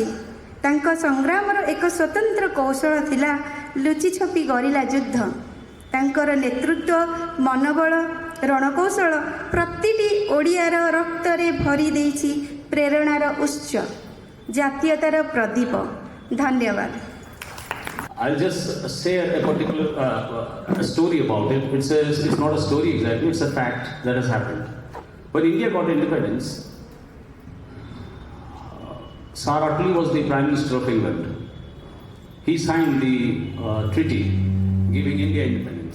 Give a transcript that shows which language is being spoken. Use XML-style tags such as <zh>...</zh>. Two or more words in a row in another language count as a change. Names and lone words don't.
<or>ତାଙ୍କ ସଂଗ୍ରାମର ଏକ ସ୍ୱତନ୍ତ୍ର କୌଶଳ ଥିଲା ଲୁଚିଛପି ଗରିଲା ଯୁଦ୍ଧ। ତାଙ୍କର ନେତୃତ୍ୱ, ମନୋବଳ, ରଣକୌଶଳ ପ୍ରତିଟି ଓଡ଼ିଆର ରକ୍ତରେ ଭରି ଦେଇଛି ପ୍ରେରଣାର ଉତ୍ସ, ଜାତୀୟତାର ପ୍ରଦୀପ। ଧନ୍ୟବାଦ।</or> <en>I'll just say a particular story about it. It's not a story exactly, it's a fact that has happened. When India got independence, Sir Attlee was the Prime Minister of England. He signed the treaty giving India independence.</en>